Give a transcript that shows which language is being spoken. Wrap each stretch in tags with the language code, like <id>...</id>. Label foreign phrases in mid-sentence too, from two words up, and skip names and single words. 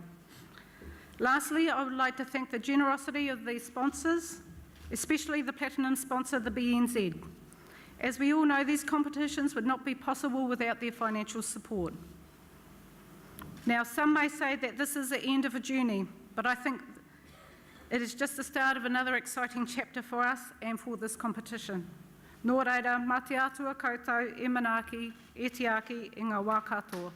<en>Lastly, I would like to thank the generosity of these sponsors, especially the platinum sponsor, the BNZ. As we all know, these competitions would not be possible without their financial support. Now, some may say that this is the end of a journey, but I think it is just the start of another exciting chapter for us and for this competition.</en> <mi>Nō reira, mā te atua koutou, e manaaki, e te aki, e ngā wā katoa.</mi>